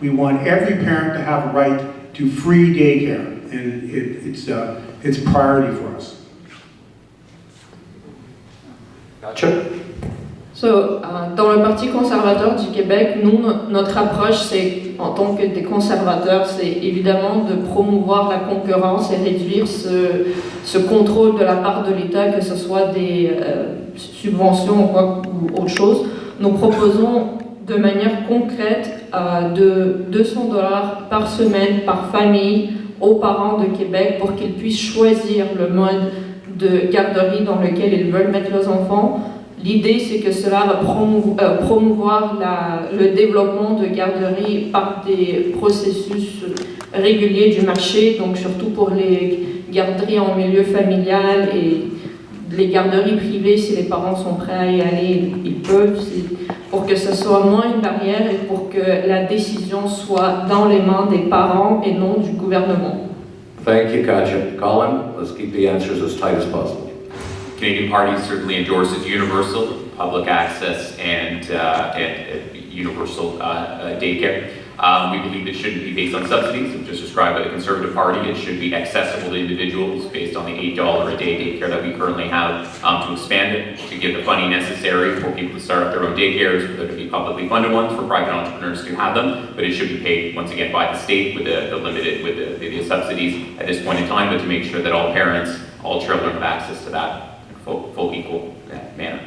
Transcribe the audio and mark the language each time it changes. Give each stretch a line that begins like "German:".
English: We want every parent to have a right to free daycare, and it's a priority for us. Gotcha.
French: So, dans le Parti conservateur du Québec, nous, notre approche, c'est, en tant que des conservateurs, c'est évidemment de promouvoir la concurrence et réduire ce contrôle de la part de l'État, que ce soit des subventions ou autre chose. Nous proposons de manière concrète de 200 $ par semaine, par famille, aux parents de Québec pour qu'ils puissent choisir le mode de garderie dans lequel ils veulent mettre leurs enfants. L'idée, c'est que cela va promouvoir le développement de garderies par des processus réguliers du marché, donc surtout pour les garderies en milieu familial et les garderies privées, si les parents sont prêts à y aller, ils peuvent, pour que ce soit moins une barrière et pour que la décision soit dans les mains des parents et non du gouvernement.
English: Thank you, Katya. Colin, let's keep the answers as tight as possible. Canadian Party certainly endorses universal public access and universal daycare. We believe it shouldn't be based on subsidies, as just described by the Conservative Party. It should be accessible to individuals based on the $8 a day daycare that we currently have, to expand it, to give the funding necessary for people to start up their own daycares, for there to be publicly funded ones, for private entrepreneurs to have them, but it should be paid, once again, by the state with the subsidies at this point in time, but to make sure that all parents, all children have access to that full equal manner.